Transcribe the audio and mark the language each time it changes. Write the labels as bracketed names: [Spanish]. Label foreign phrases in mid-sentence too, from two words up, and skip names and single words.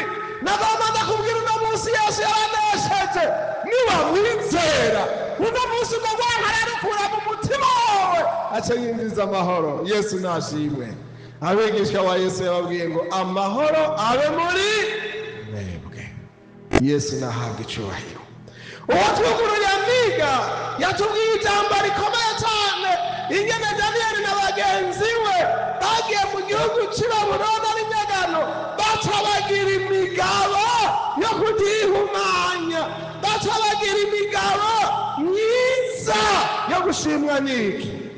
[Rundi] Nagomba ndakubwira uno munsi Yesu yaranesheje, niba mwizera uno munsi ubwo bwonko ararukura mu mutima wawe aca yinjiza amahoro. Yesu nashimwe. Abigishwa ba Yesu yababwiye ngo amahoro abe muri mwebwe. [Kinyarwanda] Yesu nahabwa icyubahiro. [Rundi] Uwatwuguruye amiga yatubwiye ijambo rikomeye cyane, ingene Daniyeli na bagenzi we bagiye mu gihugu cy'i Babuloni ari nyagano, baca bagira imigabo yo kutihumanya, baca bagira imigabo myiza yo gushimwa n'iki?